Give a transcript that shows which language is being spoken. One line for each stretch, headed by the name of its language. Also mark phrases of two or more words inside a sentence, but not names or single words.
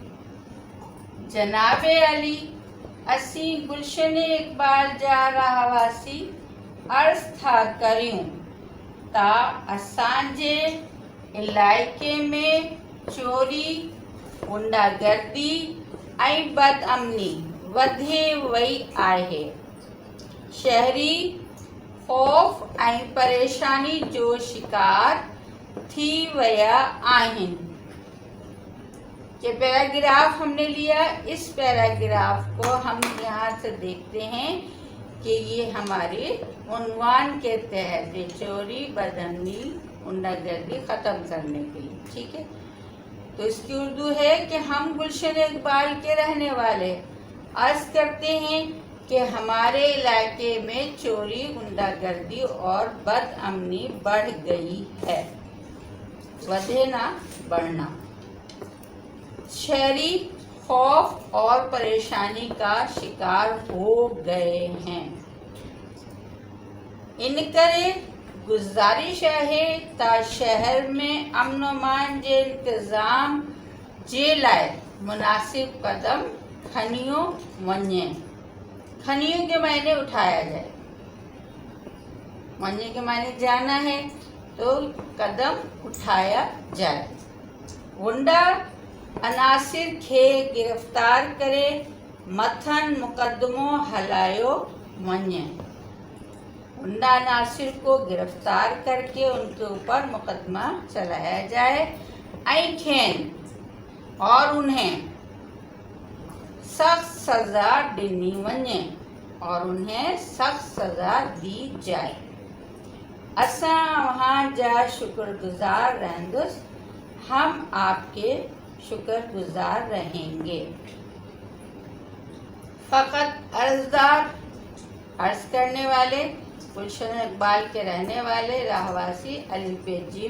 Sindhi: جناب علی اسی گلشن اقبال جا رہا واسی عرض تھا کریوں تا اسانجے علاقے میں چوری، غنڈا گردی ऐं बद अमनी वधे वई आहे. शहरी ख़ौफ़ ऐं परेशानी जो शिकार थी विया आहिनि.
Urdu: یہ پیراگراف ہم نے لیا. اس پیراگراف کو ہم یہاں سے دیکھتے ہیں کہ یہ ہمارے عنوان کے تحت چوری، بدامنی، غنڈہ گردی ختم کرنے کے لیے. ٹھیک ہے، تو اس کی اردو ہے کہ ہم گلشن اقبال کے رہنے والے عرض کرتے ہیں کہ ہمارے علاقے میں چوری، غنڈہ گردی اور بدامنی بڑھ گئی ہے. بڑھے نا، بڑھنا. شہری خوف اور پریشانی کا شکار ہو گئے ہیں.
Sindhi: इनकरे गुज़ारिश आहे ता शहर में अमन अमान जे इंतज़ाम जे लाइ मुनासिब कदम खनियो वञे.
Urdu: खनियो کے معنی اٹھایا جائے، वञे کے معنی جانا ہے، تو قدم اٹھایا جائے.
Sindhi: गुंडा अनासिर खे गिरफ्तार करे मथन मुकदमो हलायो वञे.
Urdu: غنڈہ ناصر کو گرفتار کرکے ان کے اوپر مقدمہ چلایا جائے.
Sindhi: ऐं खेन
Urdu: اور انہیں
Sindhi: सख्त सज़ा ॾिनी वञे,
Urdu: اور انہیں سخت سزا دی جائے.
Sindhi: असां वहाँ जा शुक्रगुजार रहंदुस.
Urdu: ہم آپ کے شکرگزار رہیں گے. فقط عرضدار، عرض کرنے والے، گلشن اقبال کے رہنے والے، رہواسی، علی پے جیم.